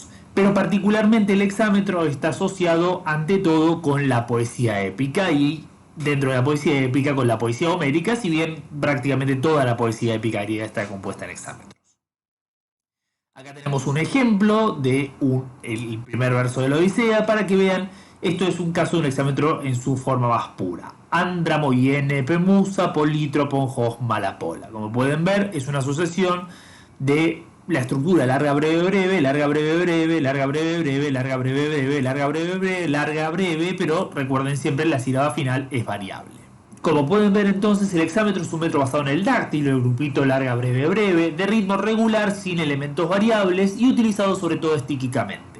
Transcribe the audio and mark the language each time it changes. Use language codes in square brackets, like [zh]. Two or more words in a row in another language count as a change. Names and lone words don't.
[es] Pero particularmente el hexámetro está asociado ante todo con la poesía épica y dentro de la poesía épica con la poesía homérica, si bien prácticamente toda la poesía épica griega está compuesta en hexámetros. Acá tenemos un ejemplo de el primer verso de la Odisea para que vean, esto es un caso de un hexámetro en su forma más pura. [el] ἄνδρα μοι ἔννεπε μοῦσα πολύτροπον ὃς μάλα πολλὰ. [es] Como pueden ver, es una sucesión de la estructura larga, breve, breve, larga, breve, breve, larga, breve, breve, larga, breve, breve, larga, breve, breve, larga, breve, pero recuerden siempre la sílaba final es variable. Como pueden ver entonces, el hexámetro es un metro basado en el dáctilo, el grupito larga, breve, breve, de ritmo regular sin elementos variables y utilizado sobre todo estíquicamente.